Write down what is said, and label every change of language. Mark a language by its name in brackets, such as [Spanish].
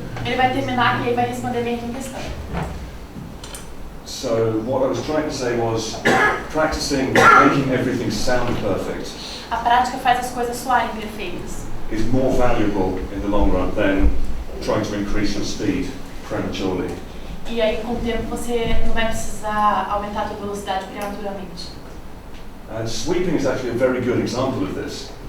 [Portuguese] Ele vai terminar e aí vai responder bem a tua questão. [English] So what I was trying to say was practicing making everything sound perfect. [Portuguese] A prática faz as coisas soarem perfeitas. [English] Is more valuable in the long run than trying to increase your speed prematurely. [Portuguese] E aí com o tempo você não vai precisar aumentar a tua velocidade prematuramente. [English] Sweeping is actually a very good example of this.